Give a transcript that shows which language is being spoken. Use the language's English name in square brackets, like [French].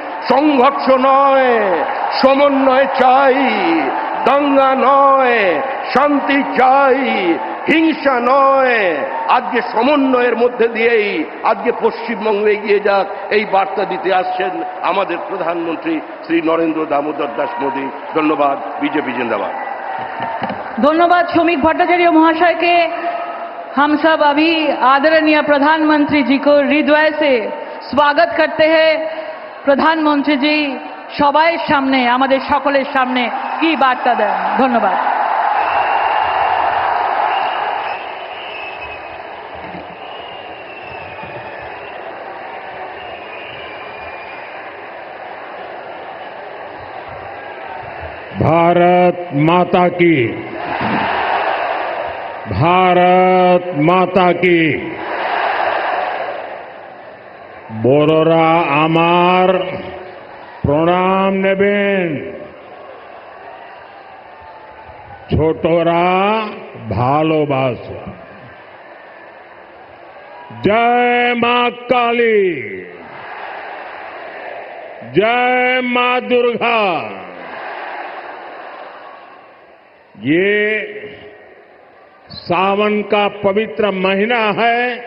[Bangla] সংঘর্ষ নয়, সমন্বয় চাই, দাঙ্গা নয়, শান্তি চাই, হিংসা নয়। আজকে সমন্বয়ের মধ্যে দিয়েই আজকে পশ্চিমবঙ্গে এগিয়ে যাক, এই বার্তা দিতে আসছেন আমাদের প্রধানমন্ত্রী শ্রী নরেন্দ্র দামোদর दास मोदी। ধন্যবাদ। [Hindi] বিজেপি जिंदाबाद। धन्यवाद श्रमिक भट्टाचार्य महाशय के। हम सब अभी आदरणीय प्रधानमंत्री जी को हृदय से स्वागत करते हैं। प्रधानमंत्री जी [Bangla] সবাই সামনে, আমাদের সকলের সামনে কি বার্তা দেন। ধন্যবাদ। [Hindi] भारत माता की, भारत माता की। [Bangla] বড়রা আমার প্রণাম নেবেন, ছোটরা ভালোবাসা। জয় মা কালী, [Hindi] जय मां दुर्गा। ये सावन का पवित्र महीना है।